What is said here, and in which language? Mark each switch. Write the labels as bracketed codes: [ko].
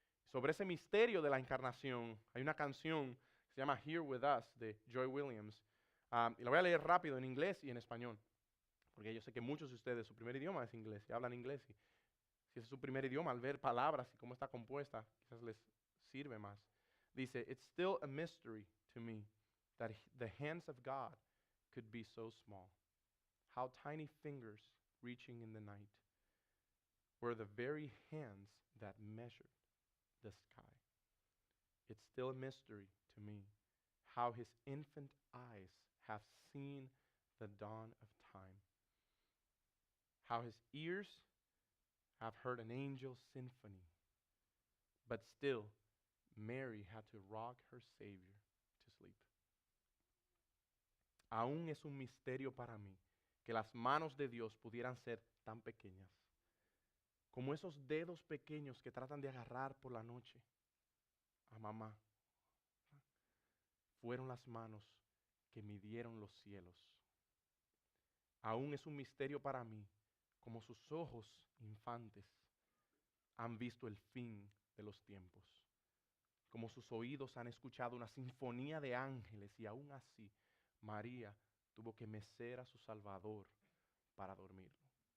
[es] Sobre ese misterio de la encarnación, hay una canción que se llama Here With Us de Joy Williams. Y la voy a leer rápido en inglés y en español, porque yo sé que muchos de ustedes, su primer idioma es inglés, y hablan inglés. Y si es su primer idioma, al ver palabras y cómo está compuesta, quizás les sirve más. Dice, [en] it's still a mystery to me that the hands of God could be so small. How tiny fingers reaching in the night were the very hands that measured the sky. It's still a mystery to me how his infant eyes have seen the dawn of time. How his ears have heard an angel's symphony. But still, Mary had to rock her Savior to sleep. [es] Aún es un misterio para mí que las manos de Dios pudieran ser tan pequeñas, como esos dedos pequeños que tratan de agarrar por la noche a mamá. Fueron las manos que midieron los cielos. Aún es un misterio para mí, como sus ojos infantes han visto el fin de los tiempos, como sus oídos han escuchado una sinfonía de ángeles, y aún así María tuvo que mecer a su Salvador para dormirlo.